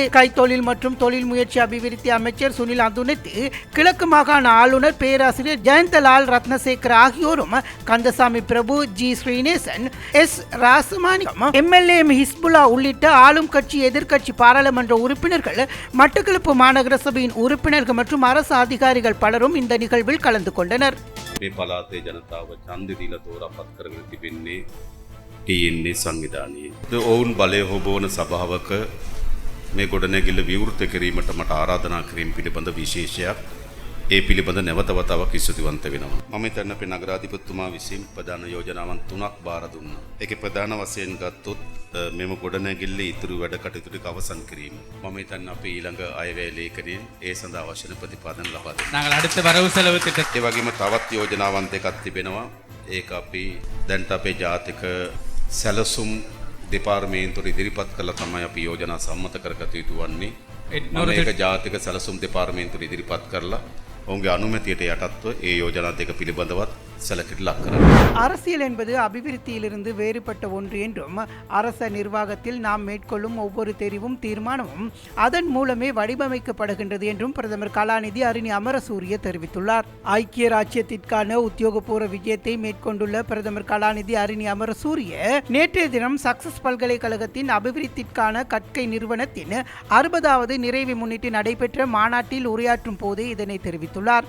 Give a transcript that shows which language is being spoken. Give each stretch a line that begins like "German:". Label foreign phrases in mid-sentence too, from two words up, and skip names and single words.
Tamil: கைத்தொழில் மற்றும் தொழில் முயற்சி அபிவிருத்தி அமைச்சர் சுனில் அந்துனத்து, கிழக்கு மாகாண ஆளுநர் பேராசிரியர் ஜெயந்தலால் ரத்னசேகர் ஆகியோரும் கந்தசாமி பிரபு, ஜி ஸ்ரீநேசன், எஸ் ராசமானியம், MLA ஹிஸ்புல்லா உள்ளிட்ட ஆளும் கட்சி எதிர்க்கட்சி பாராளுமன்ற உறுப்பினர்கள், மட்டக்களப்பு மாநகர சபையின் உறுப்பினர்கள் மற்றும் அரசு அதிகாரிகள் பலரும் இந்த நிகழ்வில் கலந்து கொண்டனர்.
Sinhala: මේ පළාතේ ජනතාව ඡන්දෙ දීලා තෝරා පත් කරගෙන තිබෙන්නේ TNA සංවිධානයේ. ඔවුන් බලය හොබවන සභාවක මේ ගොඩනැගිල්ල විවෘත කිරීමට මට ආරාධනා කිරීම පිළිබඳ විශේෂයක් ඒ පිළිබඳ නැවත වතාවක් ස්තුතිවන්ත වෙනවා. මම හිතන්නේ අපේ නගරාධිපතිතුමා විසින් ප්‍රධාන යෝජනාවන් 3ක් බාර දුන්නා. ඒකේ ප්‍රධාන වශයෙන් ගත්තොත් මෙම ගොඩනැගිල්ලේ ඉතුරු වැඩ කටයුතු ටික අවසන් කිරීම. මම හිතන්නේ අපේ ඊළඟ අයවැය ලේඛනයෙන් ඒ සඳහා අවශ්‍ය ප්‍රතිපාදන ලබා දෙන්න.
Tamil: நாங்கள் அடுத்த வரவு செலவு திட்டத்தை
Sinhala: ඒ වගේම තවත් යෝජනාවන් දෙකක් තිබෙනවා. ඒක අපි දැන්ට අපේ ජාතික සැලසුම් දෙපාර්තමේන්තුවට ඉදිරිපත් කළා තමයි අපි යෝජනා සම්මත කරගත යුතු වන්නේ. මේක ජාතික සැලසුම් දෙපාර්තමේන්තුවට ඉදිරිපත් කරලා ඔවුන්ගේ අනුමැතියට යටත්ව ඒ යෝජනා දෙක පිළිබඳවත් සැලකිලි ලක් කරනවා.
Tamil: அரசியல் என்பது அபிவிருத்தியிலிருந்து வேறுபட்ட ஒன்று என்றும் அரச நிர்வாகத்தில் நாம் மேற்கொள்ளும் ஒவ்வொரு தெரிவும் தீர்மானமும் அதன் மூலமே வடிவமைக்கப்படுகின்றது என்றும் பிரதமர் கலாநிதி அருணி அமரசூரிய தெரிவித்துள்ளார். ஐக்கிய ராச்சியத்திற்கான உத்தியோகபூர்வ விஜயத்தை மேற்கொண்டுள்ள பிரதமர் கலாநிதி அருணி அமரசூரிய நேற்றைய தினம் சக்சஸ் பல்கலைக்கழகத்தின் அபிவிருத்திற்கான கற்கை நிறுவனத்தின் 60வது நிறைவை முன்னிட்டு நடைபெற்ற மாநாட்டில் உரையாற்றும் போது இதனை தெரிவித்துள்ளார்.